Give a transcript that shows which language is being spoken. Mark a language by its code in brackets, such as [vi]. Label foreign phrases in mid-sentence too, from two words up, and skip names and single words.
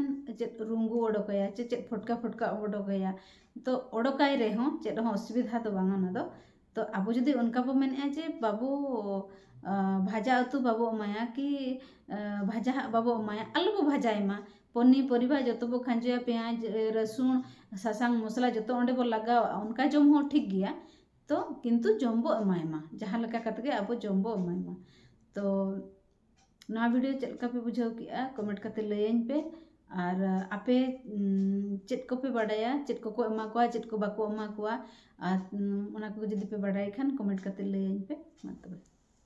[sat] चेत रुंगु ओडोकया चेत फटका ओडोकया तो ओडोकाय रे हो चेत हो असुविधा तो बांगा ना दो तो अबो जदि उनका बो मेनेआ जे बाबू भाजा उतु बाबो एमाया कि भाजा बाबो एमाया आलू बो भाजाय मा पनीपरिबा जोतो बो खांजया पेंयाज रसुन सासांग मसला जोतो ओंडे बो लगावा उनका जम हो ठीक गया तो किंतु जम बो एमाय मा जहाँ लका कतगे अबो जम बो एमाय मा तो ना वीडियो चेत लका पे बुझाव किया कमेंट करते लयन पे और आपे चेत को पे बाडाया चेत को एमा को चेत को बाको एमा को और ओना को जदि पे बाडाय खान कमेंट करते लयन पे मा तबे।